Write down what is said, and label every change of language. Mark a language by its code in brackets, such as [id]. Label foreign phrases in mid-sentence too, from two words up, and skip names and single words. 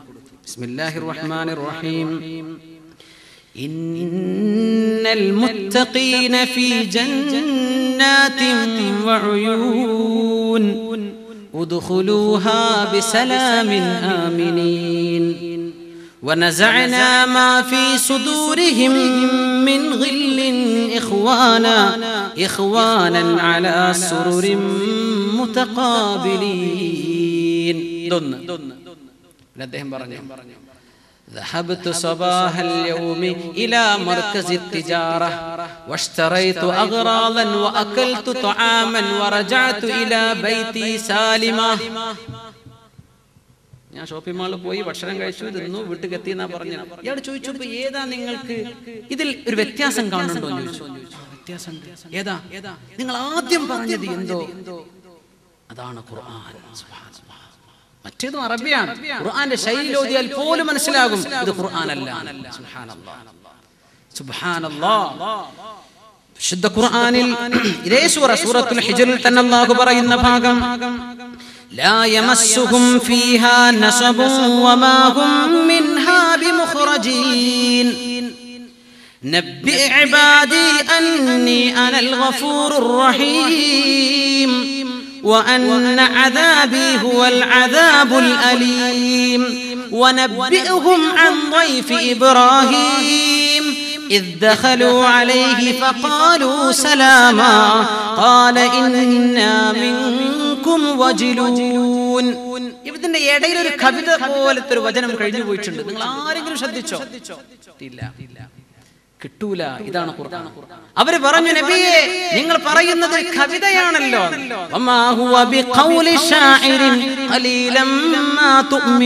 [ar] بسم الله الرحمن الرحيم. إن المتقين في جنات وعيون ادخلوها بسلام آمنين ونزعنا ما في صدورهم من غل إخوانا على سرر متقابلين. لديهم برنيهم ذهبت صباح اليوم إلى مركز التجارة واشتريت أغراضا وأكلت طعاما ورجعت إلى بيتي سالما. [ml] ഞാൻ ഷോപ്പിംഗ് മാളിൽ പോയി ഭക്ഷണം കഴിച്ചു, തിന്നു, വീട്ടിൽ എത്തി എന്നാ പറഞ്ഞത്. ഇയാൾ ചോദിച്ചപ്പോ ഏതാ നിങ്ങൾക്ക് ഇതിൽ ഒരു വ്യത്യാസം കാണുന്നുണ്ടോ എന്ന് ചോദിച്ചു. വ്യത്യാസം ഏതാ? നിങ്ങൾ ആദ്യം പറഞ്ഞത് എന്തോ അതാണ് ഖുർആൻ. മറ്റേതും അറബിയാണ്. ഖുർആന്റെ ശൈലി ഓതിയാൽ പോലും മനസ്സിലാകും ഇത് ഖുർആൻ അല്ല. [ar] سبحان الله، سبحان الله. [ml] വിശുദ്ധ ഖുർആനിൽ ഇതേ സൂറത്തുൽ ഹിജ്റിൽ തന്നെ അല്ലാഹു പറയുന്ന ഭാഗം, [ar] لا يمسهم فيها نصب وما هم منها بمخرجين نبئ عبادي أني أنا الغفور الرحيم وأن عذابي هو العذاب الأليم ونبئهم عن ضيف إبراهيم إذ دخلوا عليه فقالوا سلاما قال إنا منكم وجلون. [ml] ഇതിന്റെ ഇടയിൽ ഒരു കവിത പോലത്തെ ഒരു വചനം കഴിഞ്ഞു പോയിട്ടുണ്ട്. നിങ്ങൾ ആരെങ്കിലും ശ്രദ്ധിച്ചോ? ഇല്ല, കിട്ടൂല. ഇതാണ് ഖുർആൻ. അവര് പറഞ്ഞു, നബിയേ നിങ്ങൾ പറയുന്നത് കവിതയാണല്ലോ. [ar] وما هو بقول شاعر قليلا ما تؤمنون.